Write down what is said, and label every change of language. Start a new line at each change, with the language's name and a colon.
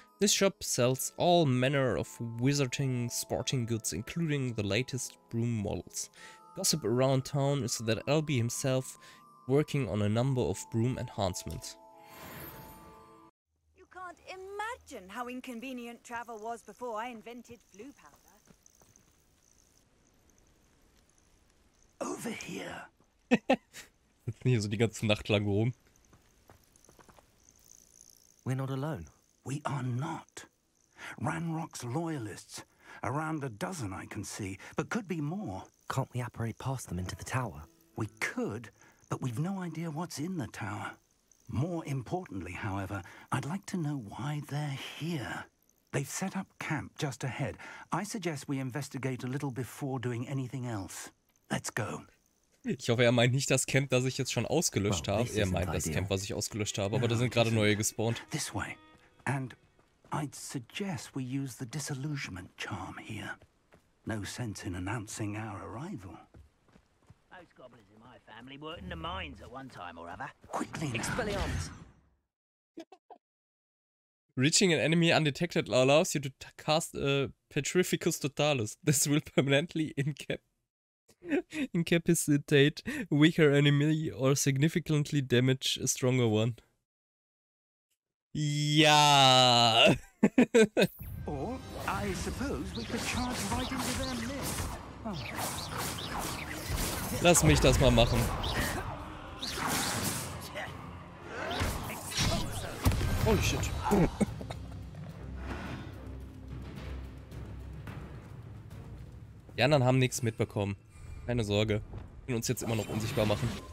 English: This shop sells all manner of wizarding sporting goods, including the latest broom models. Gossip around town is that LB himself working on a number of broom enhancements. You can't imagine how inconvenient travel was before I invented flu powder. over here.
German: Sitzen hier so die ganze Nacht lang rum.
English: We're not alone. We are not. Ranrock's loyalists. Around a dozen I can see, but could be more. Can't we apparate past them into the tower? We could, but we've no idea what's in the tower. More importantly, however, I'd like to know why they're here. They've set up camp just ahead. I suggest we investigate a little before doing anything else. Let's go.
German: Ich hoffe, er meint nicht das Camp, das ich jetzt schon ausgelöscht habe. Er meint das Camp, was ich ausgelöscht habe, aber da sind gerade neue gespawnt.
English: This way. And I'd suggest we use the disillusionment charm here. No sense in announcing our arrival. Most goblins in my family worked in the mines at one time or other. Quickly now. Expelliarmus. Reaching an enemy undetected allows you to cast a Petrificus Totalis. This will permanently incapacitate a weaker enemy or significantly damage a stronger one.
German: Ja.
English: Or, I suppose we could charge right into their midst. Oh.
German: Lass mich das mal machen.
English: Holy shit.
German: Die anderen haben nichts mitbekommen. Keine Sorge. Wir können uns jetzt immer noch unsichtbar machen.